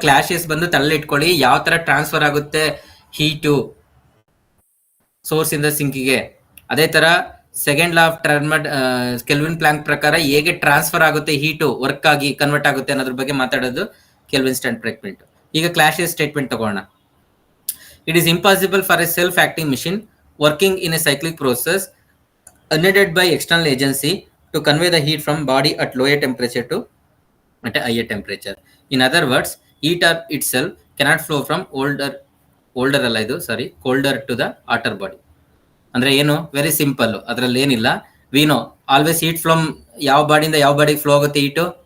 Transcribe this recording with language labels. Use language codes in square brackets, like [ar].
[kn] ಕ್ಲಾಶಿಯಸ್ ಬಂದು ತಲೆ ಇಟ್ಕೊಳ್ಳಿ, ಯಾವ ತರ ಟ್ರಾನ್ಸ್ಫರ್ ಆಗುತ್ತೆ ಹೀಟು ಸೋರ್ಸ್ ಇಂದ ಸಿಂಕಿಗೆ. ಅದೇ ತರ second law of kelvin Planck ಪ್ರಕಾರ ಹೇಗೆ ಟ್ರಾನ್ಸ್ಫರ್ ಆಗುತ್ತೆ ಹೀಟು ವರ್ಕ್ ಆಗಿ ಕನ್ವರ್ಟ್ ಆಗುತ್ತೆ ಅನ್ನೋದ್ರ ಬಗ್ಗೆ ಮಾತಾಡೋದು ಕೆಲ್ವಿನ್ ಸ್ಟೇಟ್ಮೆಂಟ್. ಈಗ ಕ್ಲಾಶಿಯಸ್ ಸ್ಟೇಟ್ಮೆಂಟ್ ತಗೋಣ. [en] It is impossible for a self acting machine working in a cyclic process unaided by external agency to convey the heat from body at lower temperature to at a higher temperature. In other words, heat itself cannot flow from older [kn] ಅಲ್ಲ ಇದು ಸಾರಿ [en] colder to the hotter body. [kn] ಅಂದ್ರೆ ಏನು, very simple, ಅದ್ರಲ್ಲಿ ಏನಿಲ್ಲ. [en] we know always heat from [kn] ಯಾವ ಬಾಡಿಯಿಂದ ಯಾವ ಬಾಡಿಗೆ flow ಆಗುತ್ತೆ ಹೀಟು?